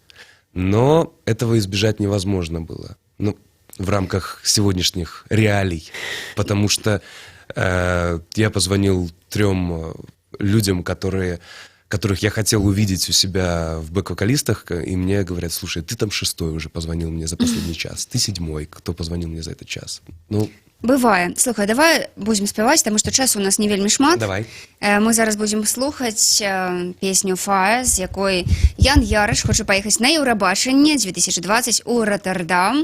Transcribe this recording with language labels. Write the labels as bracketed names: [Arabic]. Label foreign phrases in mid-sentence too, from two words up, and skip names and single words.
[Russian] Но этого избежать невозможно было. Ну, в рамках сегодняшних реалий. Потому что я позвонил 3 людям, которых я хотел увидеть у себя в бэк-вокалистах, и мне говорят: слушай, ты там 6-й уже позвонил мне за последний час, ты 7-й, кто позвонил мне за этот час. Ну, [Belarusian] бывае. Слухай, давай будзем спяваць, таму што часу у нас не вельмі шмат. давай. Мы зараз будзем слухаць песню «Fire», з якой Ян Ярыш хоча паехаць на Еўрабачанне 2020 у Роттердам.